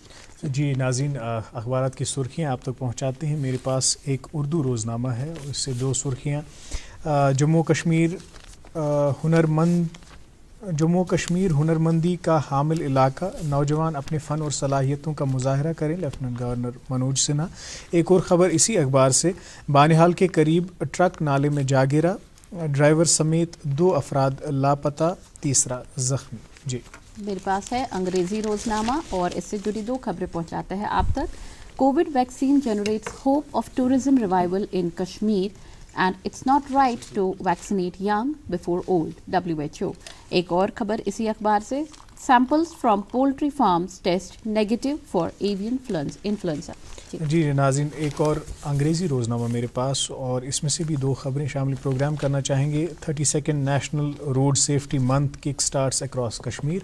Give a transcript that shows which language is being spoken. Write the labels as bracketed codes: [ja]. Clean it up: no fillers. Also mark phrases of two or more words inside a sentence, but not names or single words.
[ur] جی ناظرین, اخبارات کی سرخیاں آپ تک پہنچاتے ہیں. میرے پاس ایک اردو روزنامہ ہے, اس سے دو سرخیاں. جموں کشمیر ہنرمندی کا حامل علاقہ, نوجوان اپنے فن اور صلاحیتوں کا مظاہرہ کریں, لیفٹیننٹ گورنر منوج سنہا. ایک اور خبر اسی اخبار سے, بانہال کے قریب ٹرک نالے میں جا گرا, ڈرائیور سمیت 2 افراد لاپتہ, تیسرا زخمی. جی میرے پاس ہے انگریزی روزنامہ اور اس سے جڑی 2 خبریں پہنچاتا ہے آپ تک. [en] Covid vaccine generates hope of tourism revival in Kashmir and it's not right to vaccinate young before old, WHO. [ur] ایک اور خبر اسی اخبار سے, [en] samples from poultry farms test negative for avian influenza. [ur] جی ناظرین, ایک اور انگریزی روزنامہ میرے پاس, اور اس میں سے بھی 2 خبریں شامل پروگرام کرنا چاہیں گے. [en] 32 National Road Safety Month kick starts across Kashmir.